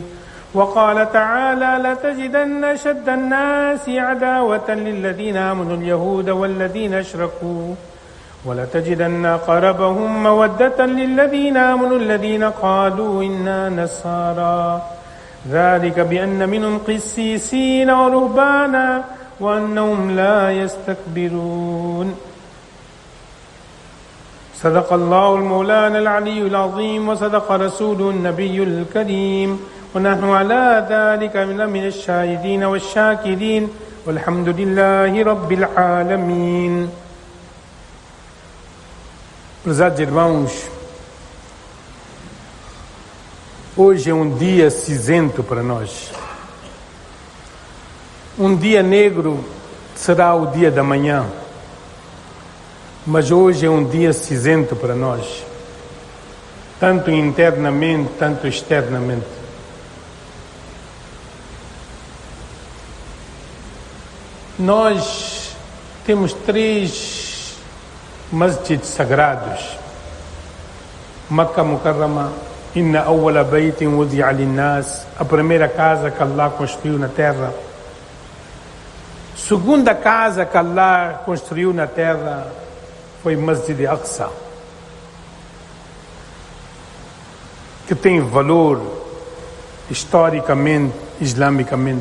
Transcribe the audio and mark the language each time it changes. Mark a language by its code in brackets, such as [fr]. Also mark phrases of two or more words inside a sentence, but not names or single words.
[ar] وقال تعالى: لتجدن أشد الناس عداوة للذين آمنوا اليهود والذين أشركوا ولتجدن أقربهم مودة للذين آمنوا الذين قالوا إنا نصارى ذلك بأن منهم قسيسين ورهبانا وأنهم لا يستكبرون. صدق الله المولانا العلي العظيم وصدق رسوله النبي الكريم ونحن على ذلك من الشاهدين والشاكرين والحمد لله رب العالمين. [pt] Prezados irmãos, hoje é um dia cinzento para nós. Um dia negro será o dia da manhã, mas hoje é um dia cinzento para nós, tanto internamente, tanto externamente. Nós temos 3 masjid sagrados: Makkah Mukarrama, [ar] إن أول بيت وضع للناس, [pt] a primeira casa que Allah construiu na terra. Segunda casa que Allah construiu na terra foi Masjid Aqsa, que tem valor historicamente, islamicamente.